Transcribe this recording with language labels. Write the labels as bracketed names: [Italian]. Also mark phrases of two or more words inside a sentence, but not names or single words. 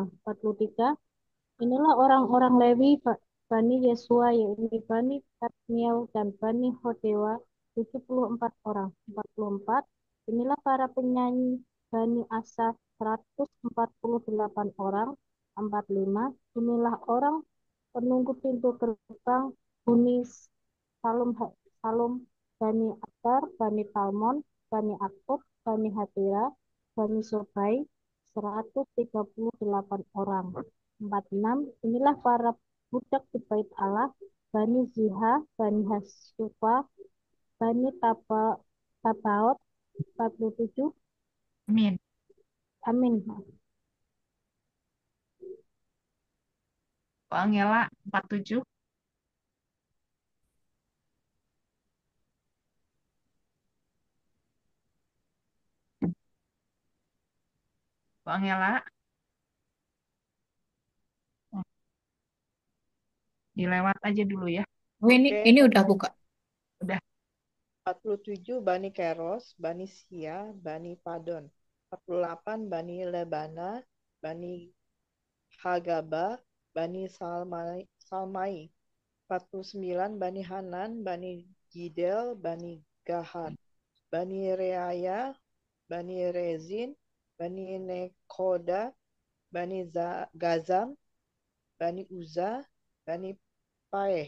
[Indonesian] 43, inilah orang-orang Lewi Bani Yesua, yaitu Bani Kadmiel dan Bani Hodewa 74 orang. 44, inilah para penyanyi Bani Asaf 148 orang. 45, inilah orang penunggu pintu gerbang Bani Salum, Salum, Bani Atar, Bani Talmon, Bani Akub, Bani Hatira, Bani Sobai 138 orang. 46, inilah para budak di bait Allah, Bani Ziha, Bani Hasufa, Bani Tabaot 47. Amin. Amin. Bu Angela 47. Bu Angela. Dilewat aja dulu ya. Oh, ini Oke, ini udah buka. Udah. 47 Bani Keros, Bani Sia, Bani Padon. 48 Bani Lebana, Bani Hagaba, Bani Salmai. 49 Bani Hanan, Bani Gidel, Bani Gahar, Bani Reaya, Bani Rezin, Bani Nekoda, Bani Gazam, Bani Uza, Bani Paeh,